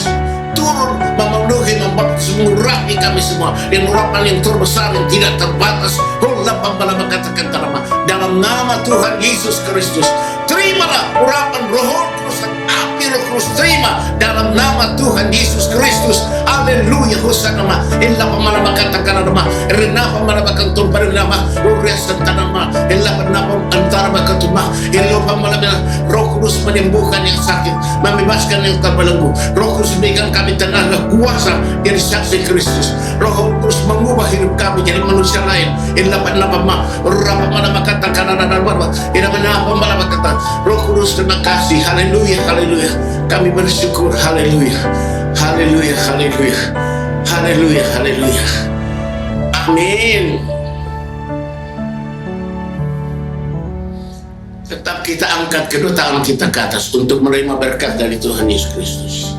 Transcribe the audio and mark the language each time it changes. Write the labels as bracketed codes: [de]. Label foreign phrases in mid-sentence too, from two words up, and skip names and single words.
[id] Turun memenuhi, membaptis, mengurapi kami semua dengan urapan yang terbesar yang tidak terbatas. Dalam nama Tuhan Yesus Kristus, terimalah urapan Roh Kudus dan api Roh Kudus, terima dalam nama Tuhan Yesus Kristus. Haleluya, Hosanna. Illa pamalamakan takanama, rena pamalamakan tumparama, uriasan tanama, illa panapa antara bakatuma, illa pamalamakan. Roh Kudus menyembuhkan yang sakit, membebaskan yang terbelenggu. Roh Kudus berikan kami tenaga kuasa jadi saksi Kristus. Roh Kudus mengubah hidup kami jadi manusia lain. Illa panapa ma, rapa pamalamakan takanana darwa, illa panapa pamalamakan. Roh Kudus, terima kasih. Haleluya, haleluya. Kami bersyukur. Haleluya. Haleluya, haleluya, haleluya, haleluya. Amin. Tetap kita angkat kedua tangan kita ke atas untuk menerima berkat dari Tuhan Yesus Kristus.